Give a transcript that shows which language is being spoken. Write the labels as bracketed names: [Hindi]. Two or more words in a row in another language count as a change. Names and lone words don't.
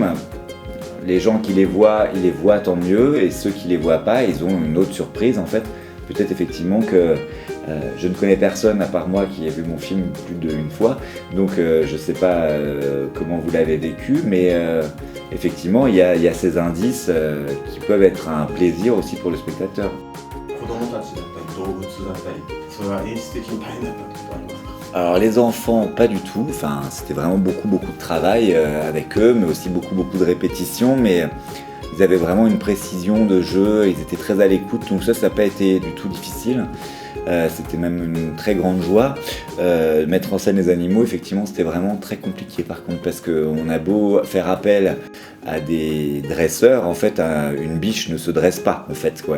[French] Les gens qui les voient, ils les voient tant mieux, et ceux qui les voient pas, ils ont une autre surprise en fait. Peut-être effectivement que je ne connais personne à part moi qui a vu mon film plus d'une fois, donc je sais pas comment vous l'avez vécu, mais effectivement il y a ces indices qui peuvent être un plaisir aussi pour le spectateur. [Japanese] 子供たちだったり動物だったり、それは演出的に大変だったってことありますか？ [French] Alors les enfants, pas du tout, enfin c'était vraiment beaucoup de travail avec eux, mais aussi beaucoup de répétitions, mais ils avaient vraiment une précision de jeu, ils étaient très à l'écoute, donc ça n'a pas été du tout difficile. C'était même une très grande joie. Mettre en scène les animaux, effectivement, c'était vraiment très compliqué par contre, parce qu'on a beau faire appel à des dresseurs, en fait, une biche ne se dresse pas, en fait, quoi.